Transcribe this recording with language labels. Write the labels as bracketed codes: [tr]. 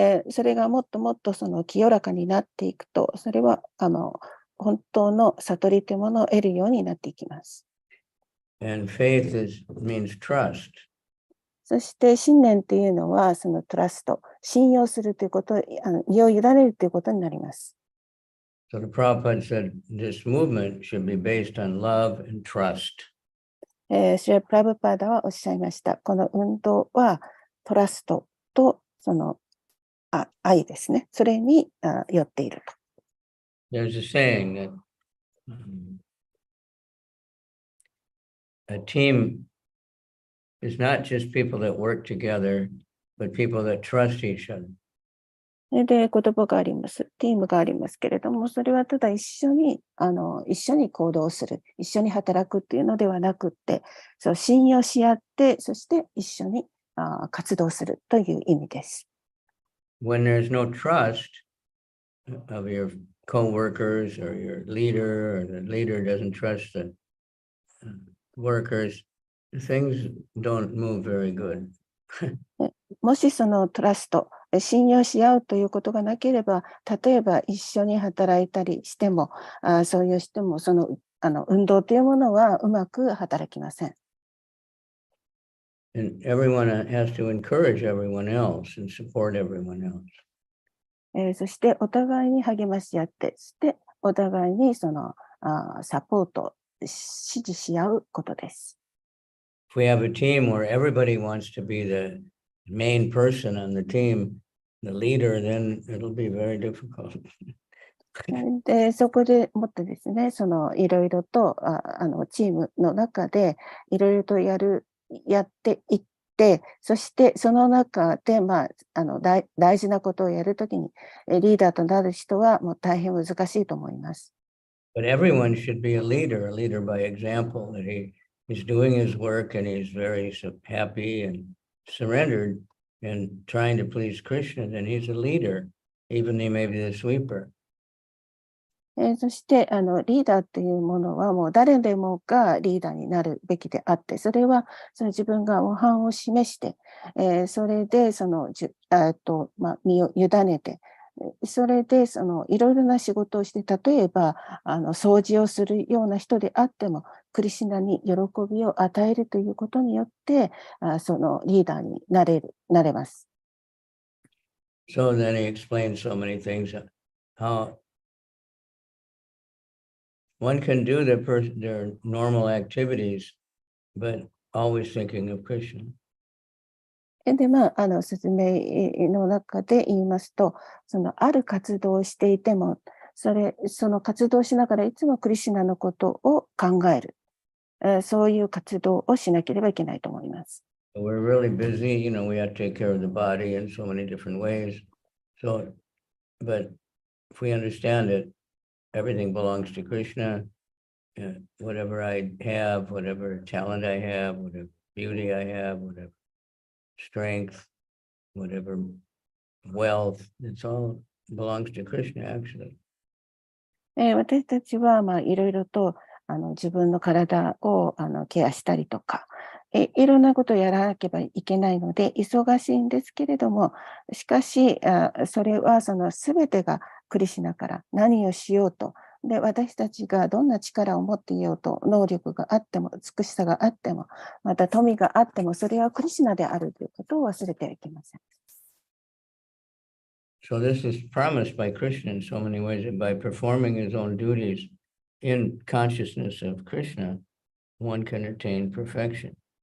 [ja] それがもっともっとその清らかになっていくと、それは本当の悟りというものを得るようになっていきます。 [en] And faith means trust. [ja] そして信念というのはそのトラスト、信用するということ、身を委ねるということになります。 [en] So the Prabhupada said this movement should be based on love and trust. [ja] シュラ・プラブパーダはおっしゃいました。この運動はトラストとその愛ですね。それによっていると。 [en] There's a saying that a team is not just people that work together, but people that trust each other. [ja] で、言葉があります。チームがありますけれども、それはただ一緒に行動する、一緒に働くっていうのではなくって、そう信用し合って、そして一緒に活動するという意味です。 [en] When there's no trust of your co-workers or your leader, or the leader doesn't trust the workers, things don't move very good. [ja] もしそのトラスト、信用し合うということがなければ、例えば一緒に働いたりしても、そういうしても、その運動というものはうまく働きません。 [en] And everyone has to encourage everyone else and support everyone else. [ja] そしてお互いに励まし合って、そしてお互いにそのサポート、支持し合うことです。 [en] If we have a team where everybody wants to be the main person on the team, the leader, then it'll be very difficult. [ja] で、そこでもってですね、そのいろいろとチームの中でいろいろとやっていって、そしてその中で大事なことをやるときにリーダーとなる人はもう大変難しいと思います。 [en] But everyone should be a leader by example, that he's doing his work and he's very happy and surrendered and trying to please Krishna, then he's a leader, even he may be the sweeper. [ja] そしてリーダーというものはもう誰でもがリーダーになるべきであって、それはその自分が模範を示して、それでその身を委ねて、それでそのいろいろな仕事をして、例えば掃除をするような人であっても、クリシュナに喜びを与えるということによって、そのリーダーになれます。 [en] So then he explained so many things, how one can do their normal activities, but always thinking of Krishna. [ja] で、説明の中で言いますと、そのある活動をしていても、その活動をしながらいつもクリシュナのことを考える。そういう活動をしなければいけないと思います。 [en] We're really busy, we have to take care of the body in so many different ways. So, but if we understand it, everything belongs to Krishna. Whatever I have, whatever talent I have, whatever beauty I have, whatever strength, whatever wealth, it's all belongs to Krishna, actually. [ja] 私たちはいろいろと自分の体をケアしたりとか、いろんなことをやらなければいけないので忙しいんですけれども、しかしそれはその全てがクリシュナから何をしようと、で私たちがどんな力を持っていようと、能力があっても美しさがあっても、また富があっても、それはクリシュナであるということを忘れてはいけません。 [en] So this is promised by Krishna in so many ways, that by performing his own duties in consciousness of Krishna, one can attain perfection.